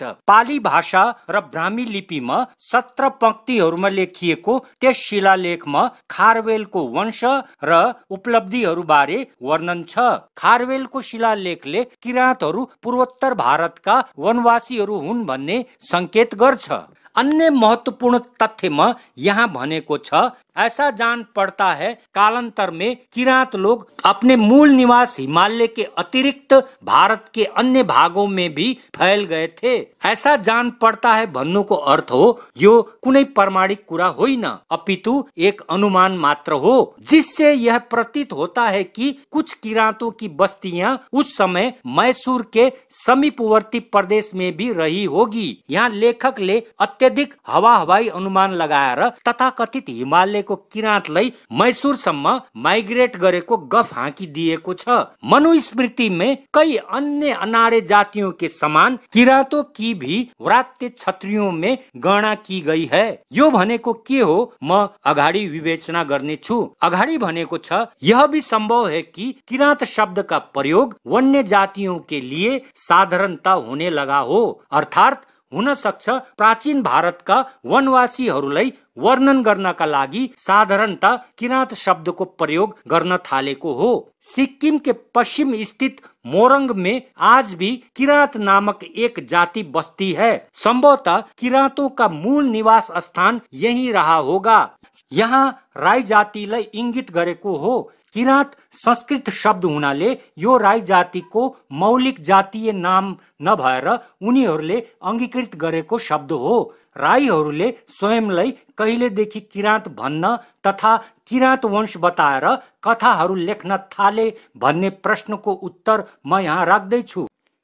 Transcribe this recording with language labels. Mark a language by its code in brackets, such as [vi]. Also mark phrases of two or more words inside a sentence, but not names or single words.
[ne] पाली भाषा र ब्राह्मी लिपिमा 17 पंक्तिहरूमा लेखिएको त्यस शिलालेखमा खारवेलको वंश र उपलब्धिहरू बारे वर्णन छ। खारवेलको शिलालेखले किराँतहरू पूर्वोत्तर भारतका वनवासीहरू हुन् भन्ने संकेत गर्छ। अन्य महत्वपूर्ण तथ्यमा यहाँ भनेको छ [hi] ऐसा जान पड़ता है कालांतर में किराँत लोग अपने मूल निवास हिमालय के अतिरिक्त भारत के अन्य भागों में भी फैल गए थे। ऐसा जान पड़ता है [ne] भन्नुको अर्थ हो यो कुनै प्रमाणिक कुरा होइन अपितु एक अनुमान मात्र हो, [hi] जिससे यह प्रतीत होता है कि कुछ किराँतों की बस्तियां उस समय मैसूर के समीपवर्ती प्रदेश में भी रही होगी। [ne] यहाँ लेखकले अत्यधिक हवाई अनुमान लगाएर तथाकथित हिमालय को किराँतलाई मैसूरसम्म माइग्रेट गरेको गफ हाँकी दिएको छ। [hi] मनुस्मृति में कई अन्य अनार्य जातियों के समान किराँतों की भी व्रात्य क्षत्रियों में गणना की गई है। [ne] यो भनेको के हो म अगाडि विवेचना गर्ने छु। अगाडि भनेको छ [hi] यह भी संभव है कि किराँत शब्द का प्रयोग वन्य जातियों के लिए साधारणता होने लगा हो, [ne] अर्थात हुन सक्छ प्राचीन भारतका वनवासीहरूलाई वर्णन गर्नका लागि साधारणता किराँत शब्दको प्रयोग गर्न थालेको हो। [hi] सिक्किम के पश्चिम स्थित मोरंग में आज भी किराँत नामक एक जाति बस्ती है। संभवतः किराँतों का मूल निवास स्थान यही रहा होगा। [ne] यहाँ राई जातिलाई इंगित गरेको हो। किराँत संस्कृत शब्द हुनाले यो राई जातिको मौलिक जातीय नाम नभएर उनीहरूले अंगीकृत गरेको शब्द हो। राईहरूले स्वयंलाई कहिलेदेखि किराँत भन्न तथा किराँत वंश बताएर कथाहरू लेख्न थाले भन्ने प्रश्नको उत्तर म यहाँ राख्दैछु।